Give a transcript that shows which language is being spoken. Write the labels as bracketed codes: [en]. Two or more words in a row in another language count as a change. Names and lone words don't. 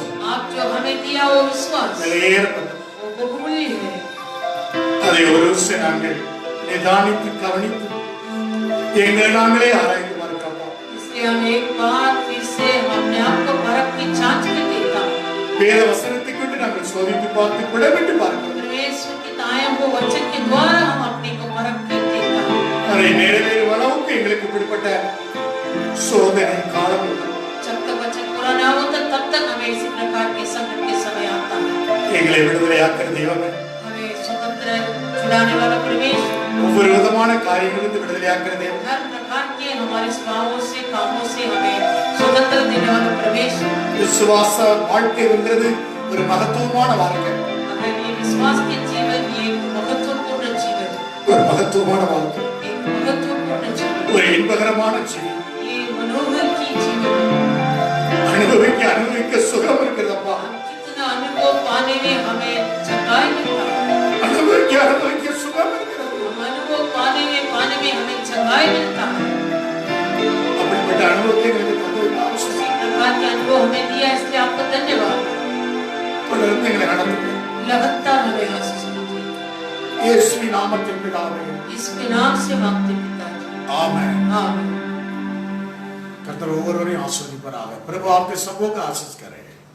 [hi] आप जो हमें दिया वो विश्वास वो बहुमूल्य है. [ta] அதை ஒரு விஷயம் நாங்கள் நிதானித்து கவனித்து எங்களை நாங்களே ஆராய்ந்து பார்க்கலாம். [hi] इसलिए हम एक बार फिर से अपने आप को परख की जांच में देखा. [ta] வேத வசனத்தை கொண்டு நாங்கள் சோதித்து பார்த்து குடமிட்டு பார்க்கலாம். [hi] परमेश्वर की दाएं वो वचन के द्वारा हम अपने को परख के देखा. [ta] அதை நிறைவேறும் அளவுக்கு எங்களுக்கு இப்படிப்பட்ட சோதனை காலம் உண்டு. [hi] जब तक वचन पूरा ना होता तब तक हमें इसी प्रकार के संकट के समय आता है. [ta] எங்களை விடுதலையாக்குற தெய்வமே, [hi] हमें स्वतंत्र छुड़ाने वाला परमेश्वर, [ta] ஒவ்வொரு விதமான காரியங்களிலிருந்து விடுதலையாக்குற தெய்வம், [hi] हर प्रकार के हमारे अभिष्वाओं से कामों से हमें स्वतंत्र देने वाला प्रवेश। [ta] விசுவாச வாழ்க்கைங்கிறது ஒரு மகத்துவமான வாழ்க்கை. [hi] अगर ये विश्वास के जीवन ये एक महत्वपूर्ण जीवन, [ta] ஒரு மகத்துவமான வாழ்க்கை, [hi] एक महत्वपूर्ण जीवन, [ta] ஒரு இன்பகரமான ஜீவன். [hi] ये मनोहर की जीवन, [ta] அனுபவிக்க சுகம் இருக்கிறதப்பா. [hi] कितना अनुभव पाने में हमें चंगाई मिलता है। [ta] அனுபவிக்க சுகம் இருக்கிறது. [hi] हम अनुभव पाने में हमें चंगाई मिलता है। [ta] அப்படிப்பட்ட அனுபவத்தை எனக்கு தந்ததுக்கு அவசியம். [hi] इसी प्रकार के अनुभव हमें दिया, इसलिए आपको धन्यवाद। [ta] தொடர்ந்து எங்களை நடத்துங்க. [hi] लगातार हमें आशीष दीजिए। [ta] இயேசுவின் நாமத்தில் பிதாவே. [hi] इसके नाम से मांगते पिताजी, [ta] ஆமென். [hi] आमीन। [ta] கர்த்தர் ஒவ்வொருவரையும் ஆசீர்வதிப்பாராக. [hi] प्रभु आपके सबों का आशीष करे।